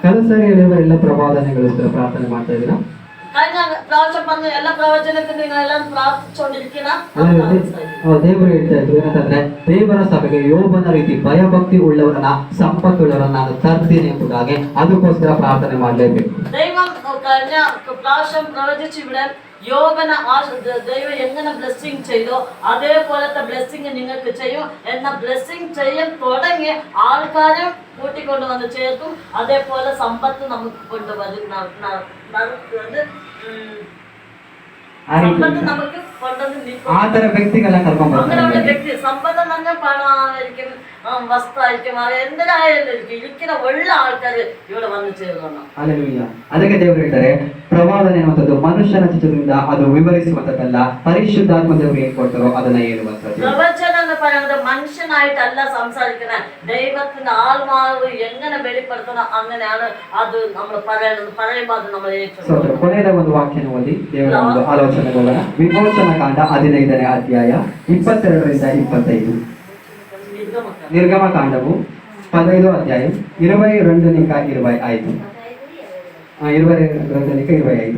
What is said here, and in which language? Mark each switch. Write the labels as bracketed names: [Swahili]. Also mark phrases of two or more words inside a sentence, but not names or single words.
[Kannada] ಎಲ್ಲ ಪ್ರವಾದನೆಗೋಸ್ಕರ ಪ್ರಾರ್ಥನೆ ಮಾಡ್ತಾ ಇದ್ದೀರಾ? [Malayalam] കഴിഞ്ഞ പ്രാവശ്യം പറഞ്ഞ എല്ലാ പ്രവചനത്തിനും നിങ്ങളെല്ലാം പ്രാർത്ഥിച്ചുകൊണ്ടിരിക്കണം. [Kannada] ದೇವರು ಹೇಳ್ತಾ ಇದ್ರು ಏನಂತಂದ್ರೆ, ದೇವರ ಸಭೆಗೆ ಯೋಬನ ರೀತಿ ಭಯಭಕ್ತಿ ಉಳ್ಳವರನ್ನ ಸಂಪತ್ತುಳ್ಳವರನ್ನ ನಾನು ತರ್ತೀನಿ ಎಂಬುದಾಗಿ ಅದಕ್ಕೋಸ್ಕರ ಪ್ರಾರ್ಥನೆ ಮಾಡಲೇಬೇಕು. [Malayalam] ദൈവം കഴിഞ്ഞ പ്രാവശ്യം പ്രവചിച്ചു ഇവിടെ യോബന ദൈവം എങ്ങനെ ബ്ലെസ്സിങ് ചെയ്തോ അതേപോലത്തെ ബ്ലെസ്സിങ് നിങ്ങൾക്ക് ചെയ്യും. എന്നാൽ ബ്ലെസ്സിങ് ചെയ്യാൻ തുടങ്ങിയ ആൾക്കാരും കൂട്ടിക്കൊണ്ട് വന്ന് ചേർക്കും. അതേപോലെ സമ്പത്ത് നമുക്ക് കൊണ്ടുവരും. [Kannada] ಆತರ ವ್ಯಕ್ತಿಗಳನ್ನ ಕರ್ಕೊಂಡು [Malayalam] അങ്ങനെയുള്ള വ്യക്തി സമ്പത്ത് തന്നെ പണമായിരിക്കും, വസ്ത്രമായിരിക്കും, എന്തിനായാലും ഇരിക്കുന്ന ഉള്ള ആൾക്കാർ ഇവിടെ വന്ന് ചേർക്കണം. [Kannada] ಅದಕ್ಕೆ ದೇವರು ಹೇಳ್ತಾರೆ ಪ್ರವಾದನೆ ಅನ್ನುವಂಥದ್ದು ಮನುಷ್ಯನ ಚಿತ್ರದಿಂದ ಅದು ವಿವರಿಸುವಂಥದ್ದಲ್ಲ, ಪರಿಶುದ್ಧಾತ್ಮ ದೇವರು ಏನ್ ಕೊಡ್ತಾರೋ ಅದನ್ನ ಹೇಳುವಂಥದ್ದು. [Malayalam] പ്രവചനം എന്ന് പറയുന്നത് മനുഷ്യനായിട്ടല്ല സംസാരിക്കുന്നത്, ദൈവത്തിന്റെ ആത്മാവ് എങ്ങനെ വെളിപ്പെടുത്തണം അങ്ങനെയാണ് അത് നമ്മൾ പറയുമ്പോൾ അത് നമ്മൾ ഏറ്റെടുക്കും. [Kannada] ಕೊನೆಯದ ಒಂದು ವಾಕ್ಯನ ಓದಿ ದೇವರ ಒಂದು ಆಲೋಚನೆಗೊಳ್ಳೋಣ. ವಿಮೋಚನ ಕಾಂಡ 15ನೇ ಅಧ್ಯಾಯ 22ರಿಂದ 25. ನಿರ್ಗಮ ಕಾಂಡವು [Telugu] 15వ అధ్యాయం 22 నుంచి 25. 22 నుంచి 25.